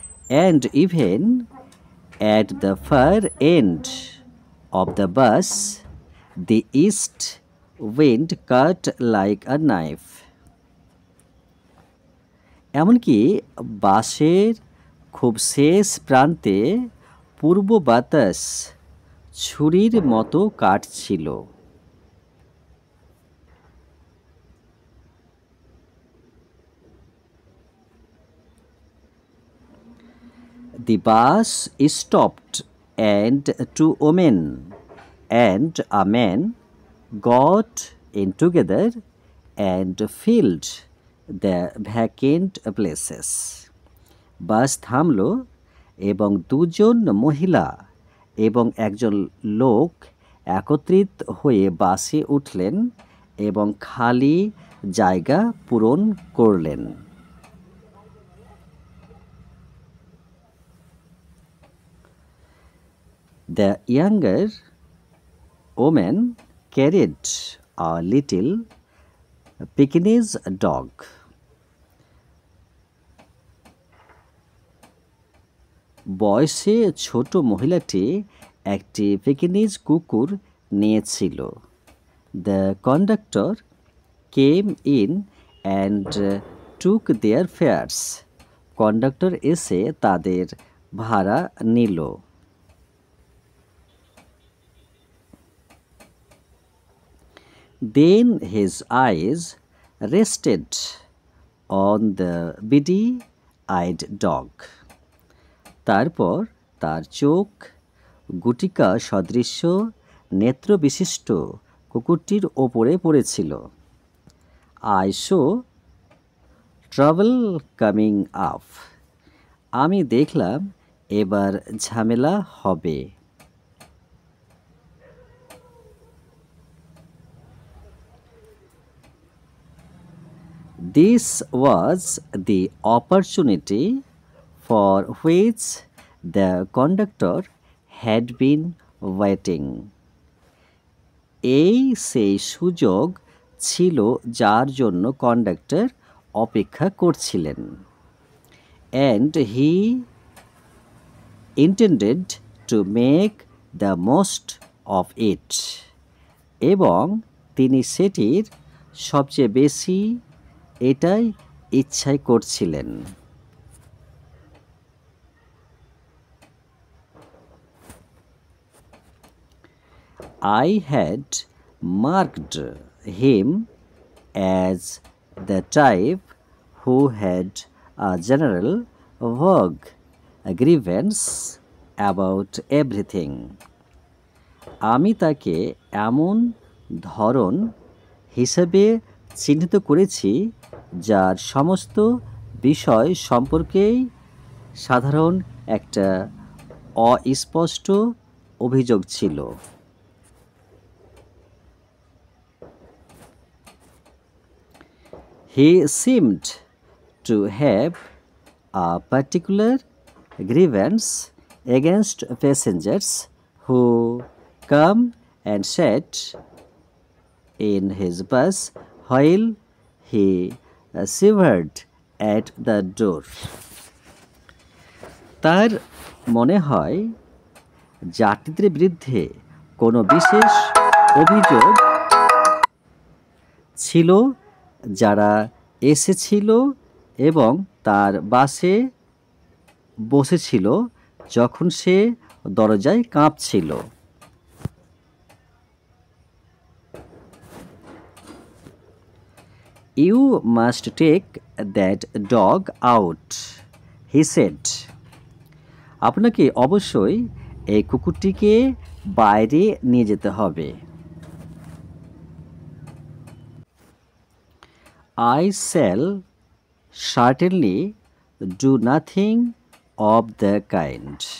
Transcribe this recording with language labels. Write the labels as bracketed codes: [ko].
[en] And even at the far end of the bus, the east wind cut like a knife. [bn] এমনকি বাসের খুব শেষ প্রান্তে পূর্ব বাতাস ছুরির মতো কাটছিল। [en] The bus stopped and two women and a man got in together and filled the vacant places. [bn] বাস থামল এবং দুজন মহিলা এবং একজন লোক একত্রিত হয়ে বাসে উঠলেন এবং খালি জায়গা পূরণ করলেন। [en] The younger woman carried a little Pekingese dog. [bn] বয়সে ছোট মহিলাটি একটি পেকিনিজ কুকুর নিয়েছিল। [en] The conductor came in and took their fares. [bn] Conductor এসে তাদের ভাড়া নিল। [en] Then his eyes rested on the beady-eyed dog. [bn] তারপর তার চোখ গুটিকা সদৃশ্য নেত্রবিশিষ্ট কুকুরটির ওপরে পড়েছিল। [en] I saw trouble coming up. [bn] আমি দেখলাম এবার ঝামেলা হবে। [en] This was the opportunity for which the conductor had been waiting. [bn] এই সেই সুযোগ ছিল যার জন্য কন্ডাক্টর অপেক্ষা করছিলেন। [en] And he intended to make the most of it. [bn] এবং তিনি সেটির সবচেয়ে বেশি এটাই ইচ্ছাই করছিলেন। [en] I had marked him as the type who had a general vague grievance about everything. [bn] আমি তাকে এমন ধরন হিসেবে চিহ্নিত করেছি যার সমস্ত বিষয় সম্পর্কেই সাধারণ একটা অস্পষ্ট অভিযোগ ছিল। [en] He seemed to have a particular grievance against passengers who come and sat in his bus while he shivered at the door. [bn] তার মনে হয় যাত্রীদের বিরুদ্ধে কোনো বিশেষ অভিযোগ ছিল যারা এসেছিল এবং তার বাসে বসেছিল যখন সে দরজায় কাঁপছিল। [en] You must take that dog out, he said. [bn] আপনাকে অবশ্যই এই কুকুরটিকে বাইরে নিয়ে যেতে হবে। [en] I shall certainly do nothing of the kind.